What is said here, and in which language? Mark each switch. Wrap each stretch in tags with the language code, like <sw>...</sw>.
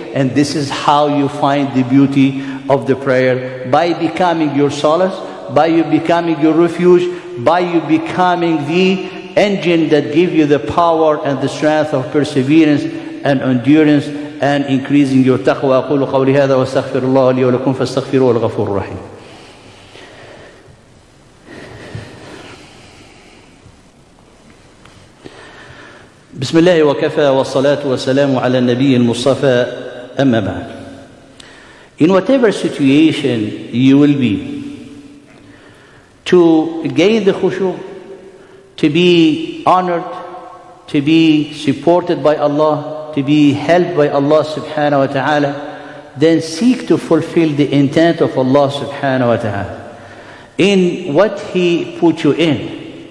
<en>And this is how you find the beauty of the prayer, by becoming your solace, by you becoming your refuge, by you becoming the engine that gives you the power and the strength of perseverance and endurance, and increasing your taqwa.</en> <ar>أقول قولي هذا واستغفر الله لي ولكم فاستغفروه الغفور الرحيم. بسم الله وكفى والصلاة والسلام على النبي المصطفى أما بعد.</ar> <en>In whatever situation you will be, to gain the khushu', to be honored, to be supported by Allah, to be helped by Allah subhanahu wa ta'ala, then seek to fulfill the intent of Allah subhanahu wa ta'ala in what He put you in.</en>